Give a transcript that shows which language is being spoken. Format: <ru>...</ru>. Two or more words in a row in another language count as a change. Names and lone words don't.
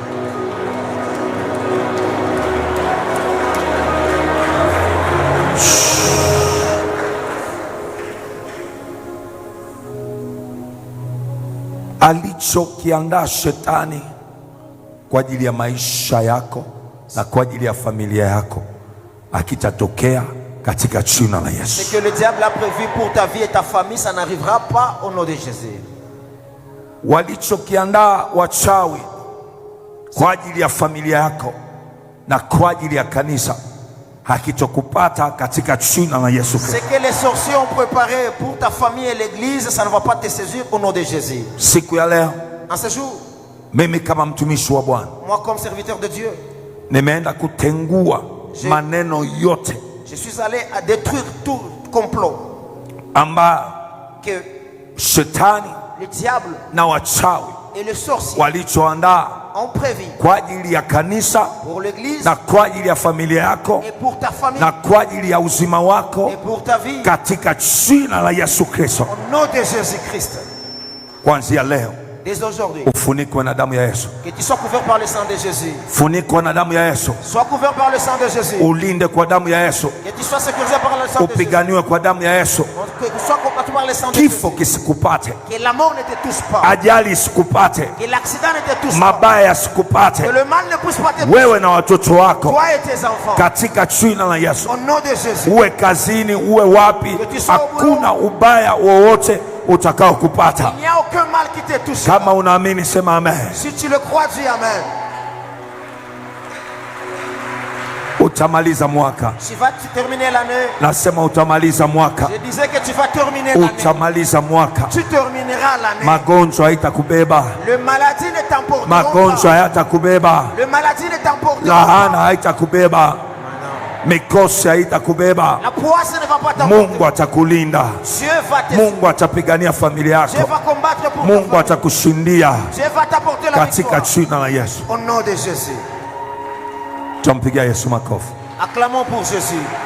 <sw>Alichokiandaa shetani kwa ajili ya maisha yako na kwa ajili ya familia yako akitatokea katika jina la Yesu.</sw> <fr>Ce que le diable a prévu pour ta vie et ta famille, ça n'arrivera pas au nom de Jésus.</fr> <sw>Walichokiandaa wachawi kwa ajili ya familia yako na kwa ajili ya kanisa hakitokupata katika jina la Yesu.</sw> <fr>Ce que les sorciers ont préparé pour ta famille et l'église, ça ne va pas te saisir au nom de Jésus.</fr> <sw>Siku ya leo,</sw> <fr>en ce jour,</fr> <sw>mimi kama mtumishi wa Bwana,</sw> <fr>moi comme serviteur de Dieu,</fr> <sw>nimeenda kutengua maneno yote,</sw> <fr>je suis allé à détruire tout complot</fr> <sw>que shetani,</sw> <fr>le diable</fr> <sw>na wachawi</sw> <fr>et le sorcier</fr> <sw>walichoandaa</sw> <fr>ont prévu</fr> <sw>kwa ajili ya kanisa</sw> <fr>pour l'église</fr> <sw>na kwa ajili ya familia yako</sw> <fr>et pour ta famille</fr> <sw>na kwa ajili ya uzima wako</sw> <fr>et pour ta vie,</fr> <sw>katika jina la Yesu Kristo.</sw> <fr>au nom de Jésus Christ.</fr> <sw>Kuanzia leo,</sw> <fr>dès aujourd'hui,</fr> <sw>ufunikwe na damu ya Yesu.</sw> <fr>que tu sois couvert par le sang de Jésus.</fr> <sw>Funikwa na damu ya Yesu.</sw> <fr>Sois couvert par le sang de Jésus.</fr> <sw>Ulinde kwa damu ya Yesu.</sw> <fr>Que tu sois sécurisé par le sang de Jésus.</fr> <sw>Upiganiwe kwa damu ya Yesu.</sw> <fr>Que tu sois combattu par le sang de Jésus.</fr> <sw>Kifo kisikupate.</sw> <fr>Que la mort ne te touche pas.</fr> <sw>Ajali isikupate.</sw> <fr>Que l'accident ne te touche pas.</fr> <sw>Mabaya yasikupate.</sw> <fr>Que le mal ne puisse pas te toucher.</fr> <sw>Wewe na watoto wako.</sw> <fr>Toi et tes enfants.</fr> <sw>Katika jina la Yesu.</sw> <fr>Au nom de Jésus.</fr> <sw>Uwe kazini, uwe wapi, hakuna ubaya wowote utakao kupata.</sw> <fr>Il n'y a aucun mal qui te touche.</fr> <sw>Kama unaamini sema amen.</sw> <fr>Si tu le crois, dis amen.</fr> <sw>Utamaliza mwaka.</sw> <fr>Tu vas terminer l'année.</fr> <sw>Nasema utamaliza mwaka.</sw> <fr>Je disais que tu vas terminer l'année.</fr> <sw>Utamaliza mwaka.</sw> <fr>Tu termineras l'année.</fr> <sw>Magonjwa haitakubeba.</sw> <fr>Le maladie ne t'emportera pas.</fr> <sw>Magonjwa hayatakubeba.</sw> <fr>Le maladie ne t'emportera Lahana pas.</fr> <sw>haitakubeba. Mikosi haitakubeba.</sw> <fr>La poisse ne va pas t'emporter.</fr> <sw>Mungu atakulinda.</sw> <fr>Dieu va te</fr> <sw>Mungu atapigania familia</sw> <fr>Dieu</fr> <sw>yako.</sw> <fr>va combattre pour</fr> <sw>Mungu</sw> <fr>ta famille.</fr> <sw>atakushindia</sw> <fr>Dieu va t'apporter la</fr> <sw>katika</sw> <fr>victoire.</fr> <sw>jina la Yesu.</sw> <fr>Au nom de Jésus.</fr> <sw>Tumpigia Yesu makofi.</sw> <fr>Acclamons pour Jésus.</fr>